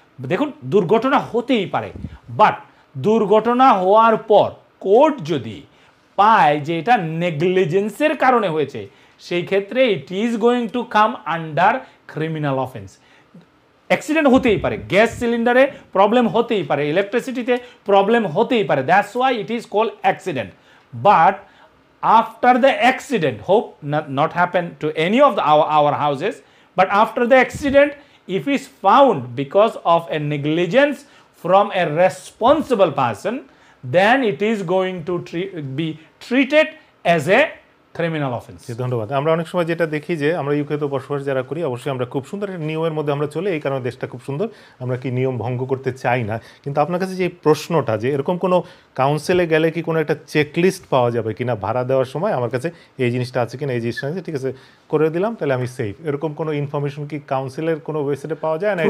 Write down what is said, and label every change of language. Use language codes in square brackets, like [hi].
[bn] দেখুন, দুর্ঘটনা হতেই পারে, বাট দুর্ঘটনা হওয়ার পর কোর্ট যদি পায় যে এটা নেগলিজেন্সের কারণে হয়েছে, সেই ক্ষেত্রে [en] It is going to come under criminal offence. [bn] Accident হতেই পারে, গ্যাস সিলিন্ডারে প্রবলেম হতেই পারে, ইলেকট্রিসিটিতে প্রবলেম হতেই পারে, [en] That's why it is called accident. [bn] But [en] after the accident, hope not happen to any of our houses, but after the accident, if is found because of a negligence from a responsible person, then it is going to be treated as a criminal offence. [bn] ধন্যবাদ। আমরা অনেক সময় যেটা দেখি যে আমরা ইউকেতে বসবাস যারা করি, অবশ্যই আমরা খুব সুন্দর একটা নিয়মের মধ্যে আমরা চলে, এই কারণে দেশটা খুব সুন্দর, আমরা কি নিয়ম ভঙ্গ করতে চাই না। কিন্তু আপনার কাছে যে প্রশ্নটা, যে এরকম কোনো কাউন্সিলে গেলে কি কোনো একটা চেকলিস্ট পাওয়া যাবে কিনা ভাড়া দেওয়ার সময়, আমার কাছে এই জিনিসটা আছে কিনা, এই জিনিসটা আছে, ঠিক আছে করে দিলাম, তাহলে আমি সেফ, এরকম কোনো ইনফরমেশন কি কাউন্সিলের কোনো ওয়েবসাইটে পাওয়া যায় না?